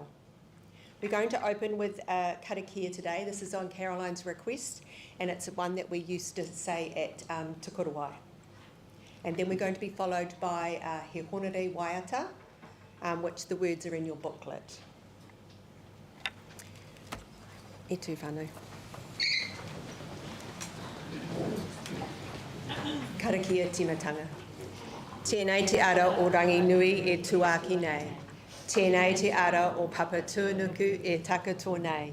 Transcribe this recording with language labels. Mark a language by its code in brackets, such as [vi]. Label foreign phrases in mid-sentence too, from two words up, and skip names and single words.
[en] We're going to open with karakia today. This is on Caroline's request, and it's one that we used to say at Te Korowai. And then we're going to be followed by He Honore Waiata, which the words are in your booklet. [mi] E tū whānau. Karakia timatanga. Tēnei te ara o rangi nui e tuaki nei. Tēnei te ara o papa tūnuku e takato nei.